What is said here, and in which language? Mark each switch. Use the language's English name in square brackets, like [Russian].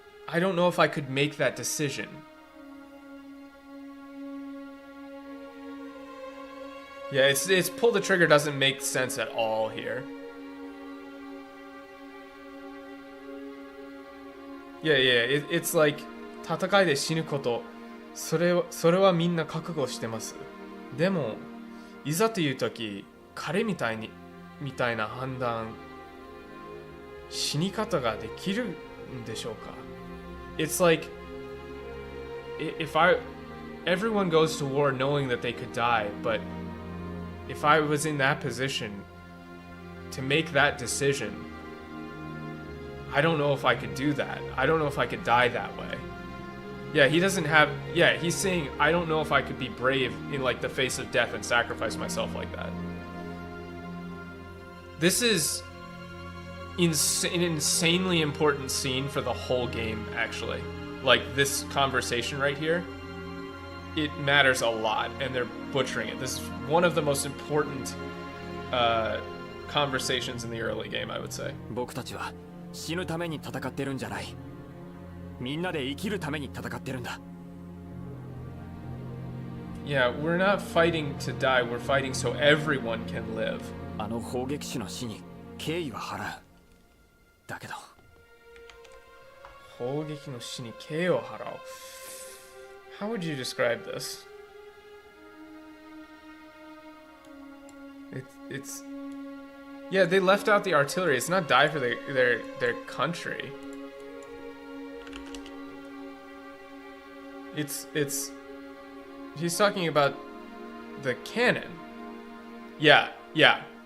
[English] I don't know if I could make that decision. Yeah, it's pull the trigger doesn't make sense at all here. Yeah, it's like [Japanese] 戦いで死ぬこと、それはみんな覚悟してます。でも、いざという時、彼みたいな判断、死に方ができるんでしょうか? [English] It's like, everyone goes to war knowing that they could die, but if I was in that position to make that decision, I don't know if I could do that. I don't know if I could die that way. Yeah, he's saying, I don't know if I could be brave in like the face of death and sacrifice myself like that. This is an insanely important scene for the whole game, actually. Like, this conversation right here, it matters a lot, and they're butchering it. This is one of the most important conversations in the early game, I would say. [Japanese] 僕たちは死ぬために戦ってるんじゃない。みんなで生きるために戦ってるんだ。 [English] Yeah, we're not fighting to die, we're fighting so everyone can live. [Japanese] あの砲撃手の死に敬意は払う。だけど砲撃の死に敬意を払う。 [English] How would you describe this? It's yeah, they left out the artillery. It's not die for their country. It's he's talking about the cannon. Yeah.